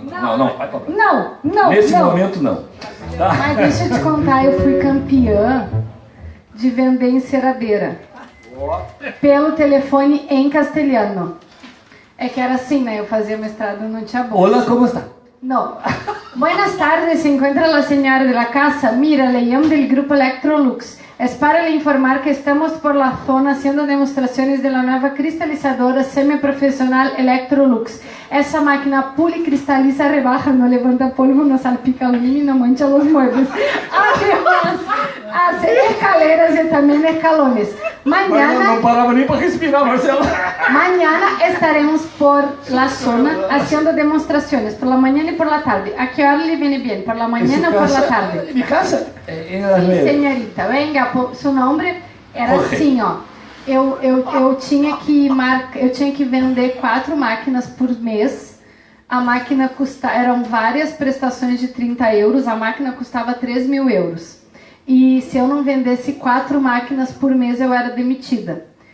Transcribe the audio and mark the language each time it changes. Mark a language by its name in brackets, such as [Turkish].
[Portuguese] Não, vai para Brasília. Não. Nesse momento não. Tá? Mas deixa eu te contar, eu fui campeã de vender enceradeira. Pelo telefone em castelhano. É que era assim, né? Eu fazia mestrado, não tinha bolsa. Olá, como está? [Spanish] No. Buenas tardes, se encuentra la señora de la casa. Mira, le llamo del grupo Electrolux. Es para le informar que estamos por la zona haciendo demostraciones de la nueva cristalizadora semiprofesional Electrolux. Esa máquina policristaliza, rebaja, no levanta polvo, no salpica aluminio y no mancha los muebles. Además, hace escaleras y también escalones. Mañana, [Portuguese] não parava nem para respirar, Marcelo. [Spanish] Mañana estaremos por la zona haciendo demostraciones, por la mañana y por la tarde. ¿A qué hora le viene bien? ¿Por la mañana o por la tarde? Mi casa? [Portuguese] Sim, senhorita. Venga, seu nome era Jorge. assim, ó. Eu tinha que vender 4 máquinas por mês. A máquina eram várias prestações de 30 euros. A máquina custava 3.000 euros. E se eu não vendesse 4 máquinas por mês, eu era demitida.